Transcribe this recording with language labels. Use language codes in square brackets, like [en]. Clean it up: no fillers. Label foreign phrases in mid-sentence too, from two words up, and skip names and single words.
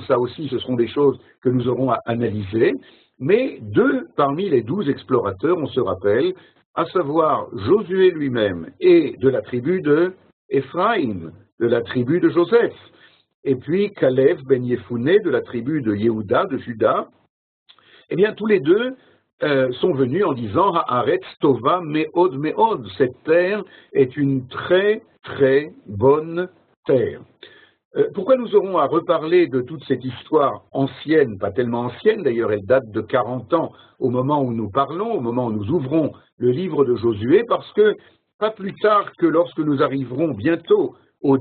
[fr] ça aussi ce seront des choses que nous aurons à analyser, mais 2 parmi les 12 explorateurs, on se rappelle, à savoir Josué lui-même et de la tribu de Éphraïm, de la tribu de Joseph, et puis Caleb ben Yefouné de la tribu de Yehuda, de Juda, eh bien tous les 2 sont venus en disant « [he] הארץ טובה מאוד מאוד [fr] » cette terre est une très très bonne terre. Pourquoi nous aurons à reparler de toute cette histoire ancienne, pas tellement ancienne d'ailleurs, elle date de 40 ans au moment où nous parlons, au moment où nous ouvrons le livre de Josué, parce que pas plus tard que lorsque nous arriverons bientôt au